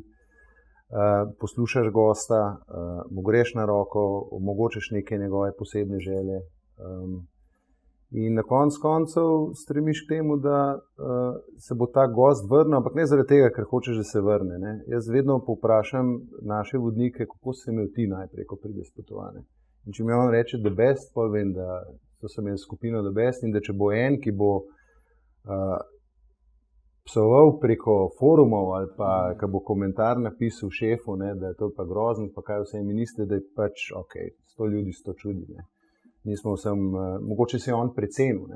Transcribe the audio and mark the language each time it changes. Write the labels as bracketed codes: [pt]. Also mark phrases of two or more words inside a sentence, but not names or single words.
[sl] Poslušaš gosta, mu greš na roko, omogočiš neke njegove posebne želje. In na koncev stremiš k temu, da se bo ta gost vrnil, ampak ne zaradi tega, ker hočeš, da se vrne. Jaz vedno povprašam naše vodnike, kako se imel ti najprej, ko prideš potovanje. In če mi on reče [en] the best, [sl] potem vem, da so se imeli skupino [en] the best [sl] in da če bo en, ki bo psoval preko forumov ali pa, ki bo komentar napisal šefu, da je to pa grozno, pa kaj vse mi niste, da je pač, 100 ljudi 100 čudi. Nismo vsem, mogoče se je on precenil.